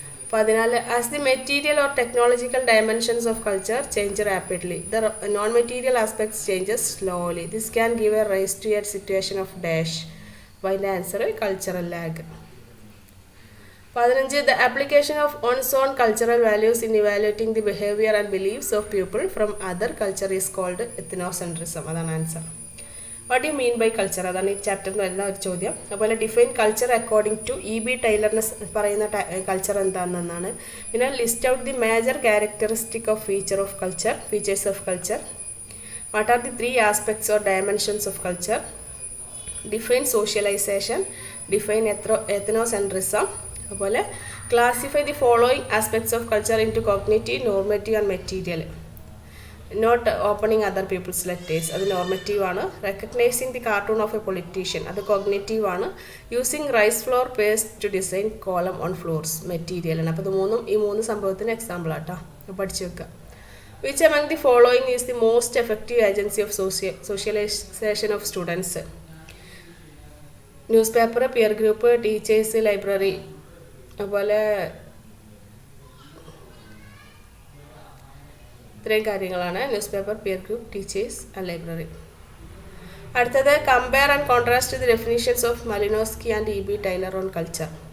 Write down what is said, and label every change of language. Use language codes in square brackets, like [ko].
[en] 14 as the material or technological dimensions of culture change rapidly, the non-material aspects changes slowly. This can give a rise to a situation of dash. While the answer cultural lag. 15 the application of one's own cultural values in evaluating the behavior and beliefs of people from other culture is called ethnocentrism. [ml] അതാണ് answer. [en] what you mean by culture, [ml] അതാണ് ഈ ചാപ്റ്ററിന് വരുന്ന ഒരു ചോദ്യം. അതുപോലെ [en] Define culture according to E.B. [ml] ടൈലറിന് പറയുന്ന culture എന്താണെന്നാണ്. പിന്നെ [en] List out the major characteristic of features of culture. What are the 3 aspects or dimensions of culture. Define socialization, define ethnocentrism. അതുപോലെ classify the following aspects of culture into cognitive, normative and material. Not opening other people's letters, [ml] അത് normative ആണ്. [en] recognising the cartoon of a politician, [ml] അത് cognitive ആണ്. [en] using rice flour paste to design kolam on floors, [ml] material ആണ്. അപ്പോൾ ഈ മൂന്ന് സംഭവത്തിന് example ആട്ടോ, പഠിച്ചു വെക്കുക. [en] Which among the following is the most effective agency of socialization of students? Newspaper, peer group, teachers, library. [ml] അതുപോലെ ഇത്രയും കാര്യങ്ങളാണ് [en] Newspaper, peer group, teachers and library. അടുത്തത് compare and contrast the definitions of Malinowski and E.B. Tylor on culture.